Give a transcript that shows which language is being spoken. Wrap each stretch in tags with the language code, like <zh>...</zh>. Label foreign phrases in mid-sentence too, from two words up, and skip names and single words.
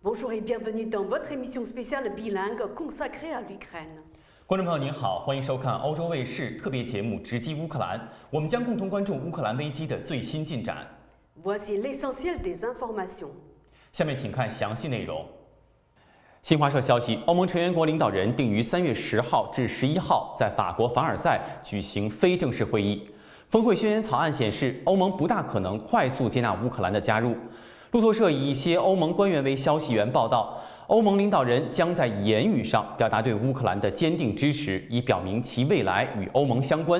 <fr>Bonjour et bienvenue dans votre émission spéciale bilingue consacrée à l'Ukraine.</fr> <zh>观众朋友您好，欢迎收看欧洲卫视特别节目《直击乌克兰》，我们将共同关注乌克兰危机的最新进展。</zh> <fr>Voici l'essentiel des informations.</fr> <zh>下面请看详细内容。新华社消息，欧盟成员国领导人定于3月10号至11号在法国凡尔赛举行非正式会议。峰会宣言草案显示，欧盟不大可能快速接纳乌克兰的加入。路透社以一些欧盟官员为消息源报道，欧盟领导人将在言语上表达对乌克兰的坚定支持，以表明其未来与欧盟相关。</zh>